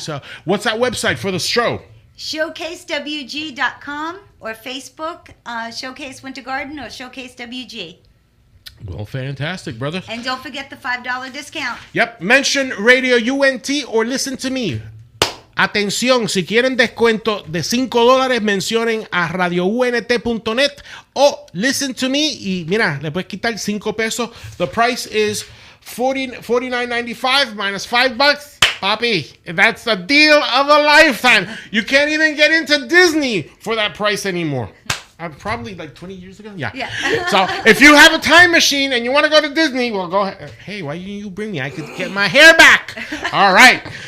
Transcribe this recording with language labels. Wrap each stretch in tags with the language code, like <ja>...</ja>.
<en>So what's that website for the show? ShowcaseWG.com or Facebook, Showcase Winter Garden or Showcase WG. Well, fantastic, brother. And don't forget the $5 discount. Yep, mention Radio UNT or listen to me.</en> <es>Atención, si quieren descuento de $5, mencionen a radiount.net o listen to me y mira, le puedes quitar $5.</es> <en>The price is $49.95 minus $5. Papi, that's the deal of a lifetime. You can't even get into Disney for that price anymore. Probably like 20 years ago. Yeah. So if you have a time machine and you want to go to Disney, well, go ahead. Hey, why didn't you bring me? I could get my hair back. All right.</en>